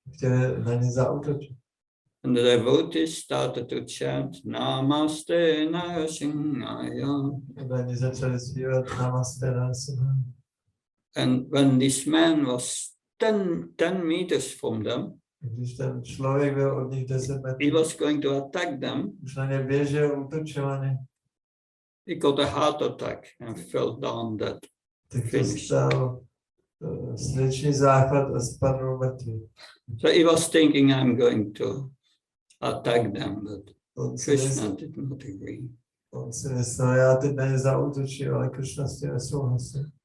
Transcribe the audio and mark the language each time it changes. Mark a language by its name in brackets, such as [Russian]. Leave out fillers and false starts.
[Czech] Které na ně zaútočil. [English] And the devotees started to chant [Sanskrit] Namaste Narasimhaya. [Czech] Oddaní začali zpívat [Sanskrit] Namaste Narasimhaya. [English] And when this man was 10 meters from them, [Czech] když ten člověk byl od nich 10 metrů, [English] he was going to attack them. [Czech] Už na ně běžel, útočil na ně. [English] He got a heart attack and fell down dead. [Czech] Tak dostal srdční záchvat a spadl mrtvý. [English] So he was thinking, I'm going to attack them, but Krishna did not agree. [Czech] On si myslel, já teď na ně zaútočil, ale Krishna s tím nesouhlasil.